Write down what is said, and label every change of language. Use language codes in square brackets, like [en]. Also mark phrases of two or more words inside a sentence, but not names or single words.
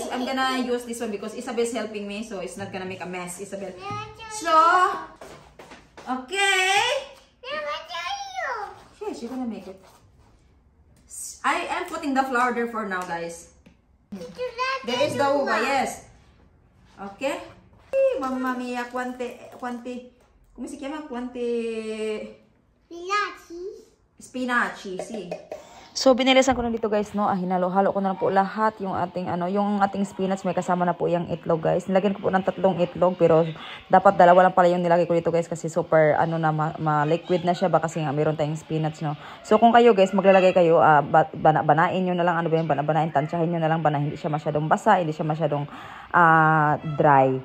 [en] I'm gonna use this one because Isabel's helping me, so it's not gonna make a mess, Isabel. So, okay. Yeah, she's gonna make it. I am putting the flour there for now, guys. There is the uva, yes. Okay. [it] Mamma mia, quante, come si chiama? Quante spinaci, sì. [tl] So binilisan ko na dito guys, no. Hinalo-halo ko na lang po lahat yung ating yung ating spinach, may kasama na po yung itlog, guys. Nilagyan ko po ng 3 itlog, pero dapat 2 lang pala yung nilagay ko dito, guys, kasi super ma-liquid na siya ba kasi nga meron tayong spinach, no. So kung kayo guys maglalagay kayo, banain niyo na lang, banain, tansyahin niyo na lang, hindi siya masyadong basa, hindi siya masyadong dry.